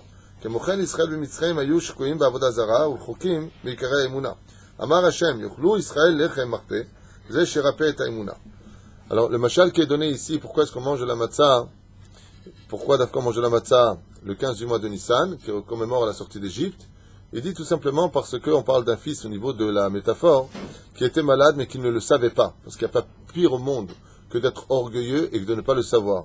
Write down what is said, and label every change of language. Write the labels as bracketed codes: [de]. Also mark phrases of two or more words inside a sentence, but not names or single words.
[he] כמו כן ישראל במצרים היו שקועים בעבודה זרה ורחוקים בעיקרי האמונה. אמר השם, יאכלו ישראל לחם מחפה, זה שרפא את האמונה. [fr] Alors, le mashal qui est donné ici, pourquoi est-ce qu'on mange la matzah? Pourquoi d'abord manger la matzah le 15 du mois de Nissan, qui commémore la sortie d'Égypte? Il dit tout simplement parce qu'on parle d'un fils au niveau de la métaphore, qui était malade mais qui ne le savait pas. Parce qu'il n'y a pas pire au monde que d'être orgueilleux et de ne pas le savoir.